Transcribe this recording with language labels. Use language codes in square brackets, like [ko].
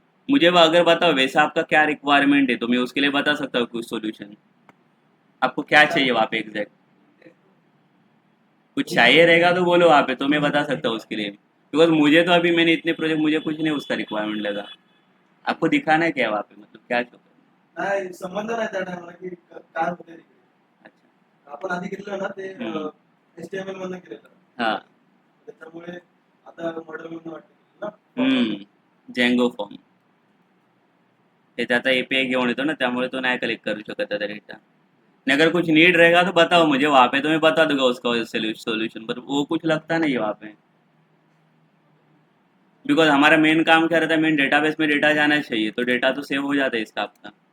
[hi] मुझे वो अगर बताओ वैसा आपका क्या रिक्वायरमेंट है तो मैं उसके लिए बता सकता हूँ कुछ सोल्यूशन। आपको क्या चाहिए वहाँ पे एग्जैक्ट, कुछ चाहिए रहेगा तो बोलो वहाँ पे, तो मैं बता सकता हूँ उसके लिए, बिकॉज मुझे तो अभी मैंने इतने प्रोजेक्ट, मुझे कुछ नहीं उसका रिक्वायरमेंट लगा। आपको दिखाना है क्या वहाँ पे, मतलब क्या शो करना [mr] नाही संबंध नाही त्या टायमाला की काय होते तिकडे. [hi] है? अच्छा। [mr] आपण आधी घेतलं ना ते हम्म. HTML मधनं केलेलं. [hi] हाँ. [mr] त्याच्यामुळे आता मॉडेल मधनं वाटतं ना. जेंगो फॉर्म हे त्याचा एपीआई घेऊन येतो ना, त्यामुळे तो नाही कलेक्ट करू शकत त्याचा डेटा। [hi] नहीं अगर कुछ नीड रहेगा तो बताओ मुझे, वहाँ पे तो मैं बता दूंगा उसका सोल्यूशन, पर वो कुछ लगता नहीं है वहाँ पे, बिकॉज हमारा मेन काम क्या रहता है, मेन डेटाबेस में डेटा जाना चाहिए, तो डेटा तो सेव हो जाता है इसका आपका।